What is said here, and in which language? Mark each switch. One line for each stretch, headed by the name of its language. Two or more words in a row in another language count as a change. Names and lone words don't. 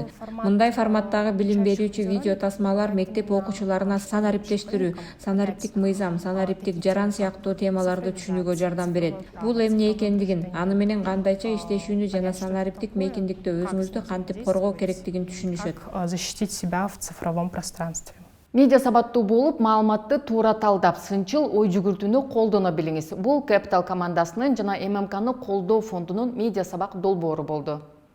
Kyrgyz: Мындай форматтагы билим берүүчү видео тасмалар мектеп окуучуларына санариптештирүү, санариптик мыйзам, санариптик жаран сыяктуу темаларды түшүнүүгө жардам берет. Бул эмне экендигин, аны менен кандайча иштешүүнү жана санариптик мейкиндикте өзүңүздү кантип коргоо керектигин түшүнүшөт.
Russian: Защитить себя в цифровом пространстве.
Kyrgyz: Медиа сабаттуу болуп, маалыматты туура талдап, сынчыл ой жүгүртүүнү колдоно билиңиз. Бул Capital командасынын жана ММКны колдоо фондунун медиа сабак долбоору болду.